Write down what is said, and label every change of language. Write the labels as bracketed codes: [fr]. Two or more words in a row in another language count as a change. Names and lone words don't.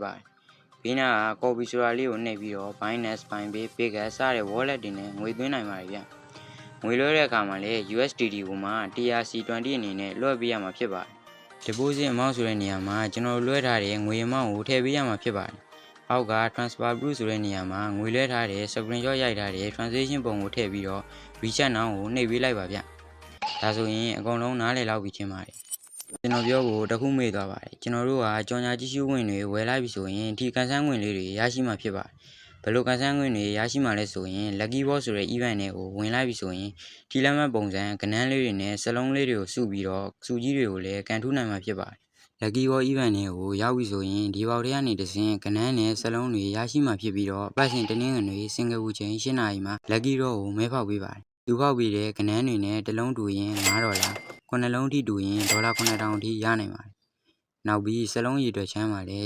[my] ပါတယ်ဘေးနာက copy ဆိုတာလေးကိုနှိပ်ပြီးတော့ Binance, Binance, Bitget စတဲ့ wallet တွေနဲ့ငွေသွင်းနိုင်ပါတယ်ဗျငွေလွှဲတဲ့အခါမှာလည်း USDT ကိုမှ TRC20 အနေနဲ့လွှဲပေးရမှာဖြစ်ပါတယ် [en] deposit amount [my] ဆိုတဲ့နေရာမှာကျွန်တော်လွှဲထားတဲ့ငွေ amount ကိုထည့်ပေးရမှာဖြစ်ပါတယ်အောက်က [en] transfer proof [my] ဆိုတဲ့နေရာမှာငွေလွှဲထားတဲ့ screenshot ရိုက်ထားတဲ့ transaction ပုံကိုထည့်ပြီးတော့ [en] recheck now [my] ကိုနှိပ်ပေးလိုက်ပါဗျဒါဆိုရင်အကုန်လုံး နားလည်လောက်ပြီထင်ပါတယ်ကျွန်တော်ပြောဖို့တခုမေ့သွားပါတယ်ကျွန်တော်တို့ကကြော်ညာကြည့်ရှုဝင်တွေဝယ်လိုက်ပြီဆိုရင်ဒီကန်ဆန်းဝင်လေးတွေရရှိမှာဖြစ်ပါတယ်ဘယ်လိုကန်ဆန်းဝင်တွေရရှိမှာလဲဆိုရင် [en] lucky box [my] ဆိုတဲ့ event တွေကိုဝင်လိုက်ပြီဆိုရင်ဒီလက်မှတ်ပုံစံကဏ္ဍလေးတွေနဲ့စလုံး လေးတွေကိုစုပြီးတော့စုကြီးတွေကိုလည်းကန်ထူးနိုင်မှာဖြစ်ပါတယ် [en] lucky box event [my] တွေကိုရောက်ပြီဆိုရင်ဒီဘောက်တွေကနေတစဉ်ကဏ္ဍနဲ့စလုံးတွေရရှိမှာဖြစ်ပြီးတော့ပတ်စဉ်တင်းငွေတွေစင်ကာပူချိန်8နာရီမှာ [en] lucky draw [my] ကိုမဲဖောက်ပေးပါတယ်သူဖောက်ပြီးတဲ့ကဏ္ဍတွေနဲ့တစ်လုံးတူရင်$9 9လုံးထိတူရင်$9,000အထိရနိုင်ပါတယ်နောက်ပြီးစလုံးရည်အတွက်ချမ်းပါလေ